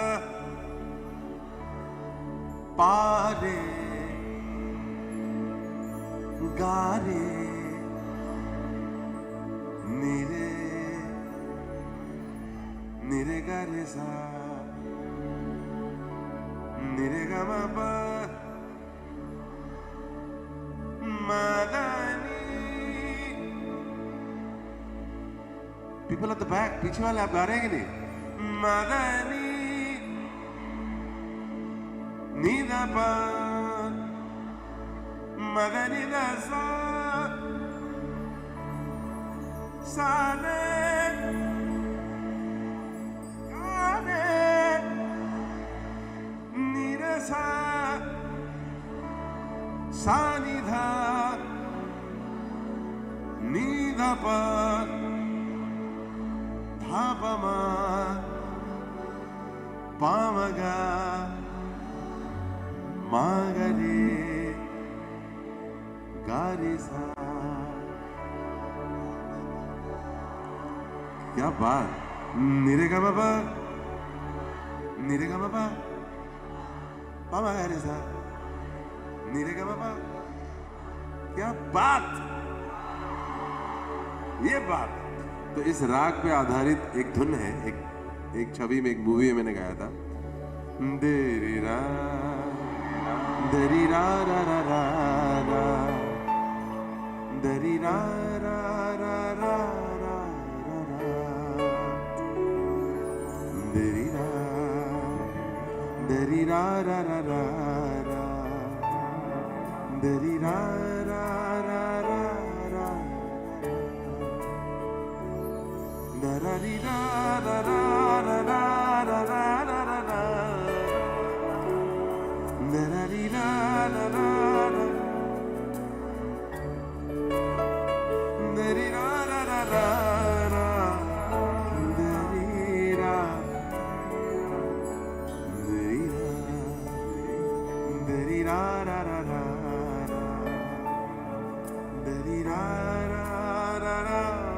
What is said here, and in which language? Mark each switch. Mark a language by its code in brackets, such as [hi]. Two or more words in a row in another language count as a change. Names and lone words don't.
[en] पा रे गा रे निरे गा रे सा, निरे गा म पा मा दा नी। people at the back, [hi] पीछे वाले आप गा रहे हैं कि नहीं? मा दा नी नी दा पा मा दा नी दा सा, सा ने सा नि धा नि धा पा धा पा मा पा म गा मा गा रे गा रे सा। क्या बात! निरे गा मा पा, निरे गा मा पा पा मा गा रे सा, निरे गा मा पा। क्या बात! ये बात! तो इस राग पे आधारित एक धुन है, एक छवि में, एक मूवी में मैंने गाया था। देरी रा दरी रा रा रा रा रा, दरी रा रा रा रा रा रा, दरी रा रा रा रा रा, दरी रा रा रा रा रा, दरा री रा रा रा रा रा रा रा रा रा, दरा री रा रा रा रा, दरी रा रा रा रा रा, दरी रा दरी रा रा रा रा, दरी रा रा रा रा रा।